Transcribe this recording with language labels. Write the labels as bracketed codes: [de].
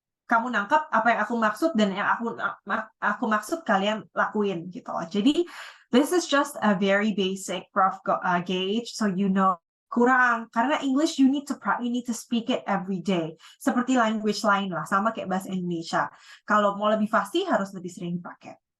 [id] Kamu nangkap apa yang aku maksud dan yang aku maksud kalian lakuin gitu loh. Jadi [en] this is just a very basic rough gauge so you know. [id] Kurang, karena [en] English you need to speak it every day. [id] Seperti language lain lah, sama kayak bahasa Indonesia. Kalau mau lebih fasih harus lebih sering dipakai.